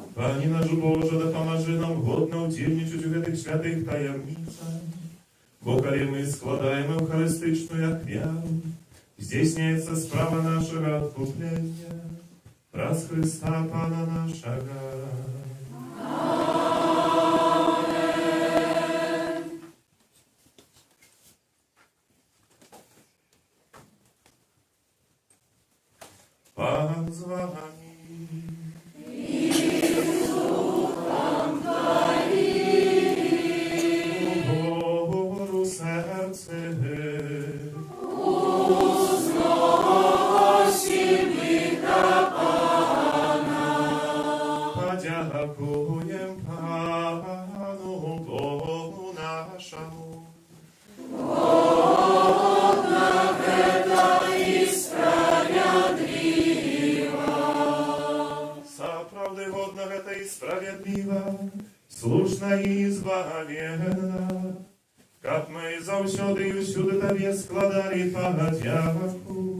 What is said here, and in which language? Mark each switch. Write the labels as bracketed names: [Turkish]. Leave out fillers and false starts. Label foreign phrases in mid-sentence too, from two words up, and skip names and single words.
[Belarusian] Пані наш Боже, дапамажы нам годна ўдзельнічаць у гэтых святых таямніцах, бо калі мы складаем эўхарыстычную ахвяру, здзейсняецца справа нашага адкуплення праз Христа Пана нашага. [Ukrainian] Пан з вами. Гору серце. Подякуєм Пану Богу нашому. [Belarusian] Сапраўды годна гэта і справядліва, слушна і збавенна, каб мы заўсёды і ўсюды табе складалі падзяку.